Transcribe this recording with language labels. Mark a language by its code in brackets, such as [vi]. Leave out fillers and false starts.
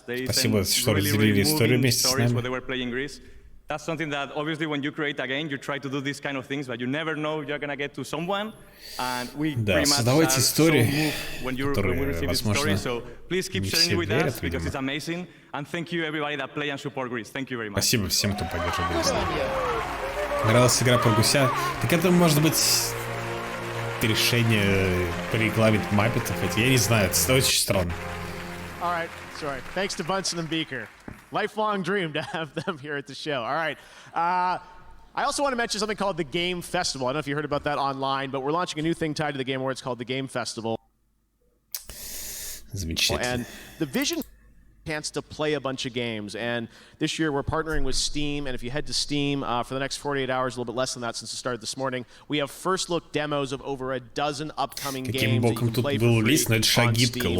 [en] They sent really moving stories when they were playing Greece. That's something that obviously when you create a game, you try to do these kind of things, but you never know you're gonna get to someone. And we pretty much are so moved when we receive this story. So please keep sharing it with us because it's amazing. And thank you everybody that play and support Greece. Thank you very much. [ru] Спасибо всем, кто поддерживает Greece. Нравилась игра про гуся. Так это может быть решение порекламить Маппетов. Я не знаю, это очень странно. [en] All right, sorry. Thanks to Bunsen and Beaker. Lifelong dream to have them here at the show. All right. I also want to mention something called the Game Festival. I don't know if you heard about that online, but we're launching a new thing tied to the Game Awards called the Game Festival. And the vision chance to play a bunch of games, and this year we're partnering with Steam, and if you head to Steam for the next 48 hours, a little bit less than that since it started this morning, we have first look demos of over a dozen upcoming games that you can play for free on Steam.